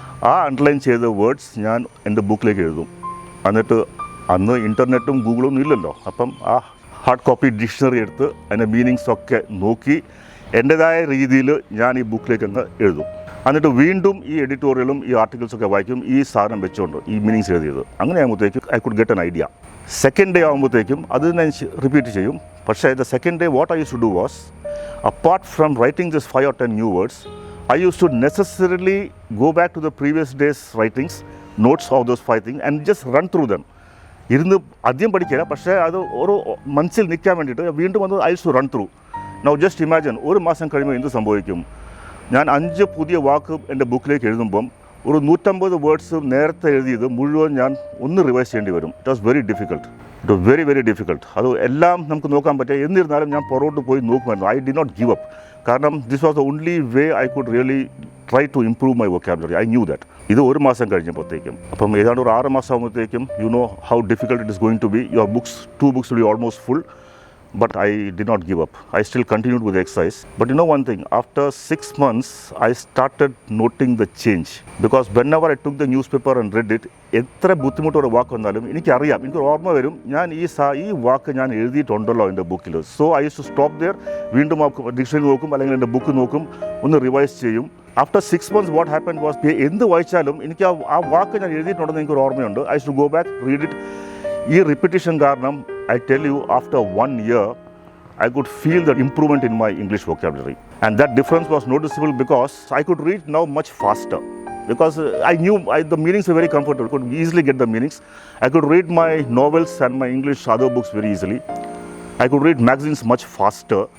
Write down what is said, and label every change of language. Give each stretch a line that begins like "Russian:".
Malayalam: ആ അണ്ടർലൈൻ ചെയ്ത വേർഡ്സ് ഞാൻ എൻ്റെ ബുക്കിലേക്ക് എഴുതും. എന്നിട്ട് അന്ന് ഇൻ്റർനെറ്റും ഗൂഗിളൊന്നും ഇല്ലല്ലോ, അപ്പം ആ ഹാർഡ് കോപ്പി ഡിക്ഷണറി എടുത്ത് അതിൻ്റെ മീനിങ്സ് ഒക്കെ നോക്കി എൻ്റെതായ രീതിയിൽ ഞാൻ ഈ ബുക്കിലേക്ക് അങ്ങ് എഴുതും. എന്നിട്ട് വീണ്ടും ഈ എഡിറ്റോറിയലും ഈ ആർട്ടിക്കിൾസൊക്കെ വായിക്കും, ഈ സാധനം വെച്ചുകൊണ്ട് ഈ മീനിങ്സ് എഴുതിയത്. അങ്ങനെ ആകുമ്പോഴത്തേക്കും
English: I could get an idea.
Malayalam: Second day ആകുമ്പോഴത്തേക്കും അത് ഞാൻ റിപ്പീറ്റ് ചെയ്യും. പക്ഷേ
English: The second day what I use to do was, apart from writing just 5 or 10 new words, I used to necessarily go back to the previous day's writings, notes of those 5 things and just run through them.
Malayalam: ഇരുന്ന് ആദ്യം പഠിക്കില്ല, പക്ഷേ അത് ഓരോ മനസ്സിൽ നിൽക്കാൻ വേണ്ടിയിട്ട് വീണ്ടും വന്ന്
English: I use to run through. Now just imagine,
Malayalam: 1 മാസം കഴിയുമ്പോൾ എന്ത് സംഭവിക്കും? ഞാൻ 5 പുതിയ വാക്ക് എൻ്റെ ബുക്കിലേക്ക് എഴുതുമ്പം ഒരു 150 വേർഡ്സ് നേരത്തെ എഴുതിയത് മുഴുവൻ ഞാൻ ഒന്ന് റിവൈസ് ചെയ്യേണ്ടി വരും.
English: It was very difficult. It was very very difficult.
Malayalam: അത് എല്ലാം നമുക്ക് നോക്കാൻ പറ്റുക. എന്നിരുന്നാലും ഞാൻ പുറകോട്ട് പോയി നോക്കുമായിരുന്നു.
English: I did not give up.
Malayalam: കാരണം
English: This was the only way I could really try to improve my vocabulary. I knew that.
Malayalam: ഇത് 1 മാസം കഴിഞ്ഞപ്പോഴത്തേക്കും, അപ്പം ഏതാണ്ട് ഒരു 6 മാസം ആകുമ്പോഴത്തേക്കും
English: You know how difficult it is going to be. Your books 2 books will be almost full. But I did not give up. I still continued with the exercise. But you know one thing, after 6 months, I started noting the change. Because whenever I took the newspaper and read it,
Malayalam: എത്ര ബുദ്ധിമുട്ടോടെ വാക്ക് വന്നാലും എനിക്കറിയാം, എനിക്ക് ഓർമ്മ വരും, ഞാൻ ഈ വാക്ക് ഞാൻ എഴുതിയിട്ടുണ്ടല്ലോ എൻ്റെ ബുക്കിൽ.
English: So I use to stop there.
Malayalam: വീണ്ടും ഡിക്ഷണറി നോക്കും, അല്ലെങ്കിൽ എൻ്റെ ബുക്ക് നോക്കും, ഒന്ന് റിവൈസ് ചെയ്യും.
English: after 6 months what happen was,
Malayalam: എന്ത് വായിച്ചാലും എനിക്ക് ആ വാക്ക് ഞാൻ എഴുതിയിട്ടുണ്ടെന്ന് എനിക്കൊരു ഓർമ്മയുണ്ട്.
English: I use to go back, read it.
Malayalam: ഈ റിപ്പീറ്റേഷൻ കാരണം
English: I tell you, after 1 year, I could feel the improvement in my English vocabulary. And that difference was noticeable because I could read now much faster. Because I knew the meanings were very comfortable. I could easily get the meanings. I could read my novels and my English other books very easily. I could read magazines much faster.